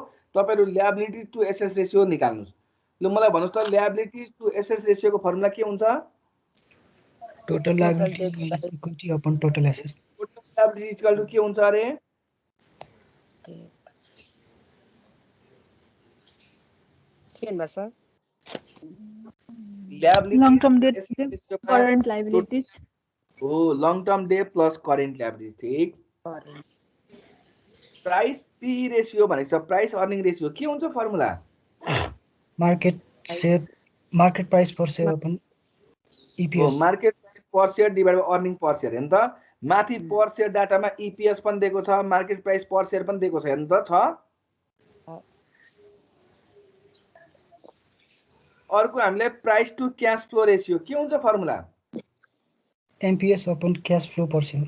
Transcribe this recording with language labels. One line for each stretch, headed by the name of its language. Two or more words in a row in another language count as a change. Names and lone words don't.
Nepali: तपाईहरु
English: liability to assets ratio
Nepali: निकाल्नुस्। ल मलाई भन्नुस् त
English: liability to assets ratio-ko
Nepali: फर्मुला के हुन्छ?
English: Total liabilities minus equity upon total assets. total liability equal to
Nepali: के हुन्छ अरे? के भन्नु सर? ल्याबिलिटी
English: Long term debt, current liabilities. हो long term debt plus current liability.
Nepali: ठीक।
English: price P ratio
Nepali: भनेको छ
English: price earning ratio
Nepali: के हुन्छ फर्मुला?
English: Market price per share upon EPS. market price per share divide by earning per share
Nepali: हेर्नु त। माथि
English: पर शेयर
Nepali: डाटामा ईपीएस पनि दिएको छ,
English: market price per share
Nepali: पनि दिएको छ। हेर्नु त छ। अर्को हामीले
English: price to cash flow ratio
Nepali: के हुन्छ फर्मुला?
English: MPS upon cash flow per share.